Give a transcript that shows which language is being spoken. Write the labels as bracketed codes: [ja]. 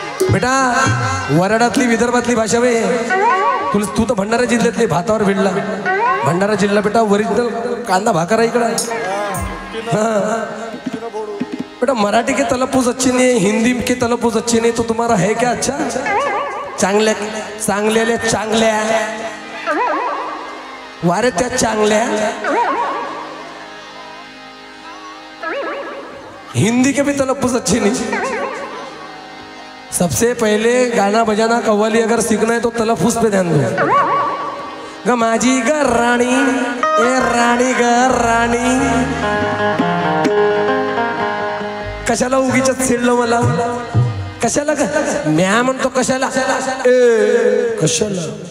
[mr] बेटा वराडातली विदर्भातली भाषा वे. तू तर भंडारा जिल्ह्यातली, भातावर भिडला. भंडारा जिल्हा बेटा ओरिजिनल कांदा भाकरा इकडं आहे. [hi] बेटा मराठी के तलफुज अच्छे नहीं है, हिंदी के तलफुज अच्छे नहीं, तो तुम्हारा है क्या अच्छा? [mr] चांगल्या चांगलेले चांगल्या वारे त्या चांगल्या. [hi] हिंदी के भी तलफुज अच्छे नहीं. सबसे पहले गाना बजाना कव्वाली अगर सीखना है तो तलफुज पे ध्यान दो. [mr] ग माझी ग राणी, ए राणी ग राणी. कशाला उगीच चिडलं मला? कशाला ग? म्या म्हणतो कशाला? ए कशाला?